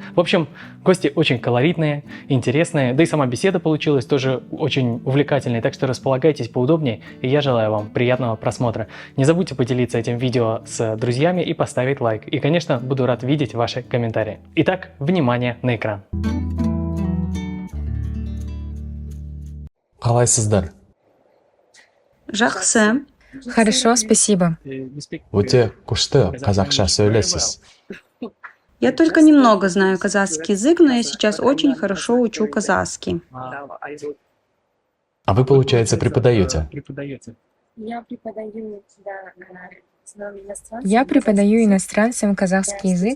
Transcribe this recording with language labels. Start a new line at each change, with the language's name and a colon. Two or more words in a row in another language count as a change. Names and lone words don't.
Russian: В общем, гости очень колоритные, интересные, да и сама беседа получилась тоже очень увлекательной, так что располагайтесь поудобнее, и я желаю вам приятного просмотра. Не забудьте поделиться этим видео с друзьями и поставить лайк. И, конечно, буду рад видеть ваши комментарии. Итак, внимание на экран.
Kazakh: Қалайсыздар? Жақсы.
Russian: Хорошо, спасибо.
Kazakh: Өте күшті қазақша сөйлейсіз.
Russian: Я только немного знаю казахский язык, но я сейчас очень хорошо учу казахский. А вы, получается, преподаете? Я преподаю иностранцам казахский язык.